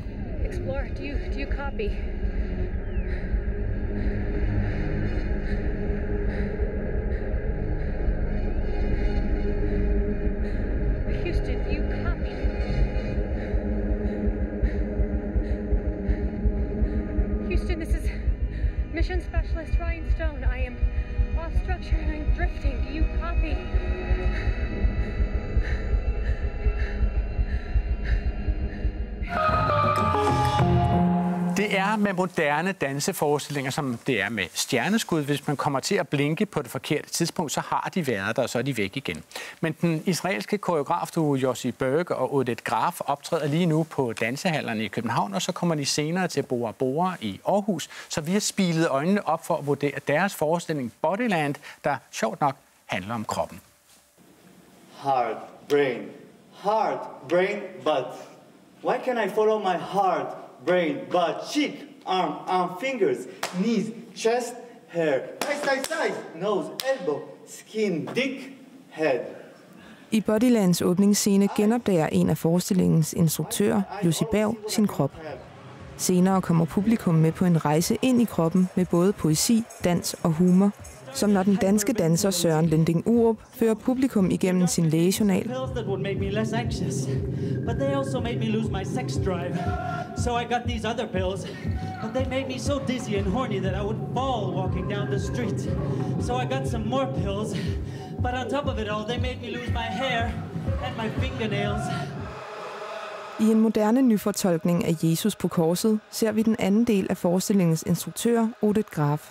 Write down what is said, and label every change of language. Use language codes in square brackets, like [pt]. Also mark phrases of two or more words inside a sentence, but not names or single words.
[en] Explorer, do you copy? Houston, do you copy? Houston, this is Mission Specialist Ryan Stone. I am off structure and I'm drifting. Do you copy? [da] Det Det er med moderne danseforestillinger, som det er med stjerneskud. Hvis man kommer til at blinke på det forkerte tidspunkt, så har de været der, og så er de væk igen. Men den israelske koreograf Yossi Berg og Oded Graf optræder lige nu på dansehallerne i København, og så kommer de senere til Bora Bora i Aarhus. Så vi har spilet øjnene op for at vurdere deres forestilling Bodyland, der sjovt nok handler om kroppen. [en] Heart, brain, butt. Why can't I follow my heart, brain, butt, cheek, arm, fingers, knees, chest, hair, eyes, nose, elbow, skin, dick, head? [da] I Bodylands åbningsscene genopdager en af forestillingens instruktører, Jussi Berg, sin krop. Senere kommer publikum med på en rejse ind i kroppen med både poesi, dans og humor, som når den danske danser Søren Lending Urup fører publikum igennem sin lægejournal. [en] So I got these other pills, but they made me so dizzy and horny that I would fall walking down the street. So I got some more pills, but on top of it all, they made me lose my hair and my fingernails. [da] I en moderne nyfortolkning af Jesus på korset ser vi den anden del af forestillingens instruktør, Oded Graf.